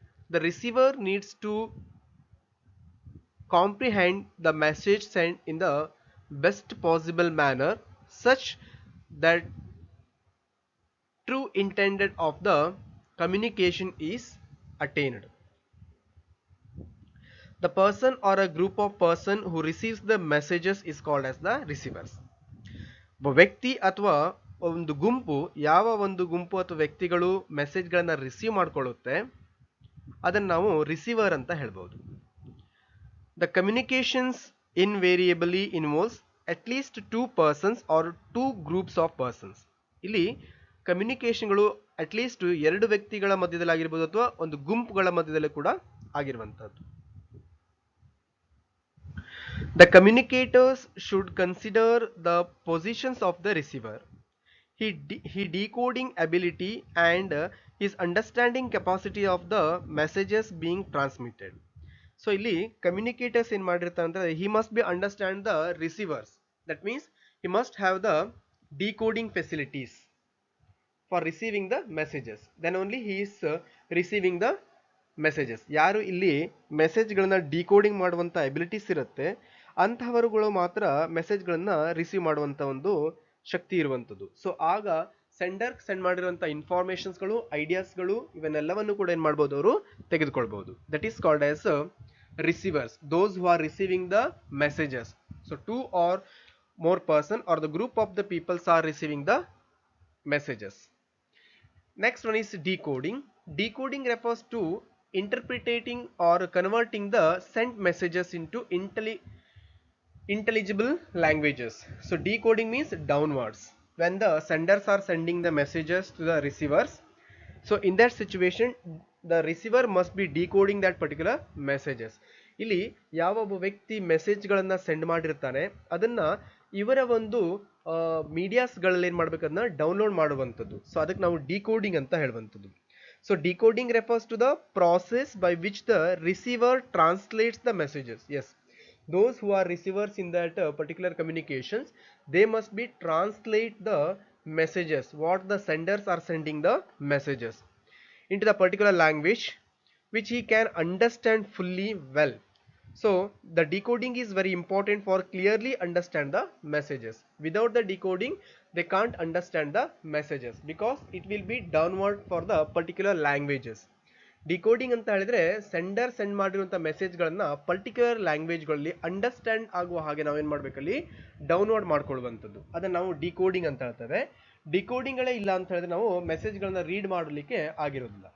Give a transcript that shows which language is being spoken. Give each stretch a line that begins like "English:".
English: The receiver needs to comprehend the message sent in the best possible manner such that true intended of the communication is attained. The person or a group of person who receives the messages is called as the receivers.
Kannada: ಒಬ್ಬ ವ್ಯಕ್ತಿ ಅಥವಾ ಒಂದು ಗುಂಪು, ಯಾವ ಒಂದು ಗುಂಪು ಅಥವಾ ವ್ಯಕ್ತಿಗಳು ಮೆಸೇಜ್ಗಳನ್ನು ರಿಸೀವ್ ಮಾಡ್ಕೊಳ್ಳುತ್ತೆ ಅದನ್ನು ನಾವು ರಿಸೀವರ್ ಅಂತ ಹೇಳ್ಬೋದು.
English: The communications invariably involves at least two persons or two groups of persons.
Kannada: ಇಲ್ಲಿ ಕಮ್ಯುನಿಕೇಶನ್ಗಳು ಅಟ್ಲೀಸ್ಟ್ ಎರಡು ವ್ಯಕ್ತಿಗಳ ಮಧ್ಯದಲ್ಲಿ ಆಗಿರ್ಬೋದು ಅಥವಾ ಒಂದು ಗುಂಪುಗಳ ಮಧ್ಯದಲ್ಲಿ ಕೂಡ ಆಗಿರುವಂತದ್ದು.
English: The communicators should consider the positions of the receiver, his decoding ability and his understanding capacity of the messages being transmitted. So
Kannada: ಇಲ್ಲಿ ಕಮ್ಯುನಿಕೇಟರ್ಸ್ ಏನ್ ಮಾಡಿರ್ತಾರೆ ಅಂದ್ರೆ
English: he must be understand the receivers. That means he must have the decoding facilities for receiving the messages. Then only he is receiving the messages.
Kannada: ಯಾರು ಇಲ್ಲಿ ಮೆಸೇಜ್ಗಳನ್ನ decoding ಮಾಡುವಂತ abilities ಇರುತ್ತೆ ಅಂತಹವರುಗಳು ಮಾತ್ರ ಮೆಸೇಜ್ಗಳನ್ನ receive ಮಾಡುವಂತ ಒಂದು ಶಕ್ತಿ ಇರುವಂತದ್ದು. ಸೊ ಆಗ ಸೆಂಡ್ ಮಾಡಿರುವಂತ ಇನ್ಫಾರ್ಮೇಶನ್ಸ್ಗಳು, ಐಡಿಯಾಸ್ಗಳು ಇವನ್ನೆಲ್ಲವನ್ನು ಕೂಡ ಏನ್ ಮಾಡ್ಬೋದು, ಅವರು ತೆಗೆದುಕೊಳ್ಬಹುದು.
English: That is called as receivers, those who are receiving the messages. So two or more person or the group of the peoples are receiving the messages. Next one is decoding. Decoding refers to interpreting or converting the sent messages into intelligible languages. So decoding means downwards, when the senders are sending the messages to the receivers. So in that situation the receiver must be decoding that particular messages.
Kannada: ಇಲ್ಲಿ ಯಾವ ಒಬ್ಬ ವ್ಯಕ್ತಿ ಮೆಸೇಜ್ಗಳನ್ನ send ಮಾಡಿರ್ತಾನೆ ಅದನ್ನ ಇವರ ಒಂದು ಮೀಡಿಯಾಸ್ಗಳಲ್ಲಿ ಏನ್ ಮಾಡ್ಬೇಕು, ಅದನ್ನ ಡೌನ್ಲೋಡ್ ಮಾಡುವಂಥದ್ದು.
English: so
Kannada: ಅದಕ್ಕೆ ನಾವು ಡಿಕೋಡಿಂಗ್ ಅಂತ ಹೇಳುವಂಥದ್ದು.
English: So decoding refers to the process by which the receiver translates the messages. Yes, those who are receivers in that particular communications, they must be translate the messages what the senders are sending the messages into the particular language which he can understand fully well. So the decoding is very important for clearly understand the messages. Without the decoding they can't understand the messages because it will be downward for the particular languages.
Kannada: Decoding ಅಂತ ಹೇಳಿದ್ರೆ sender send ಮಾಡಿರುವಂತಹ ಮೆಸೇಜ್ಗಳನ್ನ particular ಲ್ಯಾಂಗ್ವೇಜ್ಗಳಲ್ಲಿ understand ಆಗುವ ಹಾಗೆ ನಾವೇನ್ ಮಾಡ್ಬೇಕಲ್ಲಿ download ಮಾಡ್ಕೊಳ್ಳುವಂಥದ್ದು, ಅದನ್ನ ನಾವು decoding ಅಂತ ಹೇಳ್ತೇವೆ. ಡಿಕೋಡಿಂಗ್ಗಳೇ ಇಲ್ಲ ಅಂತ ಹೇಳಿದ್ರೆ ನಾವು ಮೆಸೇಜ್ಗಳನ್ನ ರೀಡ್ ಮಾಡಲಿಕ್ಕೆ ಆಗಿರೋದಿಲ್ಲ.